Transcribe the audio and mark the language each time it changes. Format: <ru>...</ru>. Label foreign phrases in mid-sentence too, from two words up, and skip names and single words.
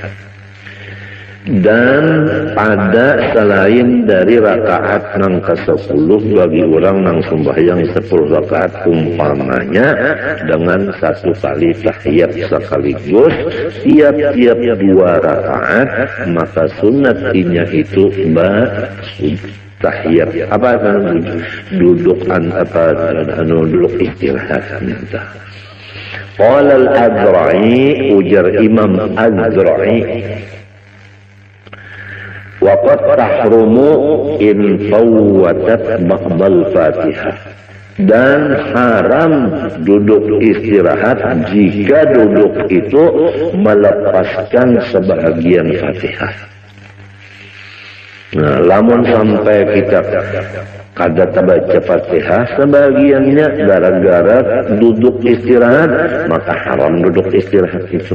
<bjn>Dan pada selain dari rakaat nang ke-10 bagi orang nang sembahyang 10 rakaat umpamanya dengan satu kali tahiyat sekaligus tiap-tiap 2 rakaat, maka sunatnya itu tahiyat apa duduk duduk istirahat.</bjn> <ar>قال الأذرعي,</ar> <bjn>ujar Imam Azra'i,</bjn> <ar>وقد تحرم إن فوتت بعد الفاتحة,</ar> <bjn>dan haram duduk istirahat jika duduk itu melepaskan sebahagian Fatihah. Nah, lamun sampai kita kada baca Fatihah sebagiannya gara-gara duduk istirahat, maka haram duduk istirahat itu.</bjn>